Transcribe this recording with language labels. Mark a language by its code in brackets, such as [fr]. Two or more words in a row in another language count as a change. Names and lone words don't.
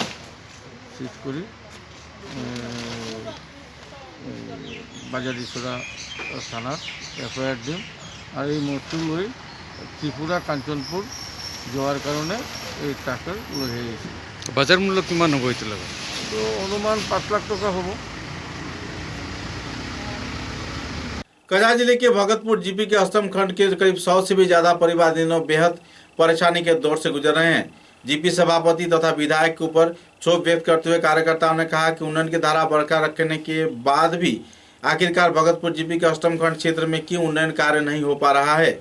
[as] চিজ কৰি বাজাৰিচৰা থানাত FIR দিম আৰু এই মদটো লৈ ত্ৰিপুৰা কাঞ্চনপুৰ যোৱাৰ কাৰণে এই ট্ৰাকে লৈ আহিছে। বাজাৰ মূল্য কিমান হ'ব এইটো লগত? তো অনুমান 5 লাখ টকা হ'ব। [hi] कछार जिले के भगतपुर जीपी के अष्टम खंड के करीब 100 से भी ज्यादा परिवार दिनों बेहद परेशानी के दौर से गुजर रहे हैं। जीपी सभापति तथा विधायक के ऊपर क्षोभ व्यक्त करते हुए कार्यकर्ताओं ने कहा कि उन्नयन की धारा बरकरार रखने के बाद भी आखिरकार भगतपुर जीपी के अष्टम खंड क्षेत्र में क्यों उन्नयन कार्य नहीं हो पा रहा है।